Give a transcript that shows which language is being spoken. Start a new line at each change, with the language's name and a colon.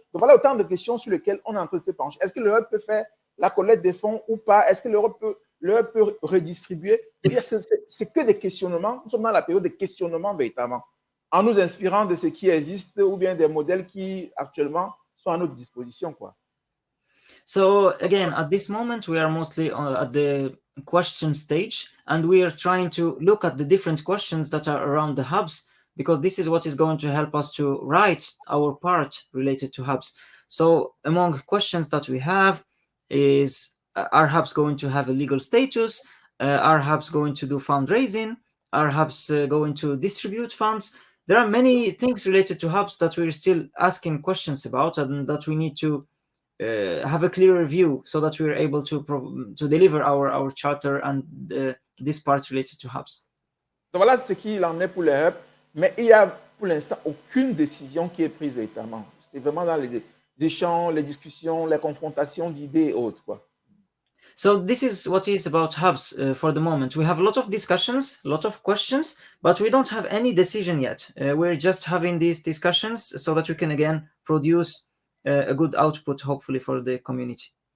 French: Donc voilà autant de questions sur lesquelles on est en train de se pencher. Est-ce que le hub peut faire la collecte des fonds ou pas? Est-ce que le hub peut redistribuer? C'est que des questionnements. Nous sommes dans la période des questionnements véritablement, en nous inspirant de ce qui existe ou bien des modèles qui actuellement sont à notre disposition, quoi.
English: So again, at this moment, we are mostly at the question stage, and we are trying to look at the different questions that are around the hubs, because this is what is going to help us to write our part related to hubs. So among questions that we have is, are hubs going to have a legal status? Are hubs going to do fundraising? Are hubs going to distribute funds? There are many things related to hubs that we're still asking questions about, and that we need to have a clearer view so that we're able to deliver our charter and this part related to hubs.
French: Donc voilà ce qu'il en est pour les hubs, mais il n'y a pour l'instant aucune décision qui est prise véritablement. C'est vraiment dans les échanges, les discussions, les confrontations d'idées et autres, quoi.
English: So this is what is about hubs for the moment. We have a lot of discussions, a lot of questions, but we don't have any decision yet. We're just having these discussions so that we can again produce a good output, hopefully, for the community.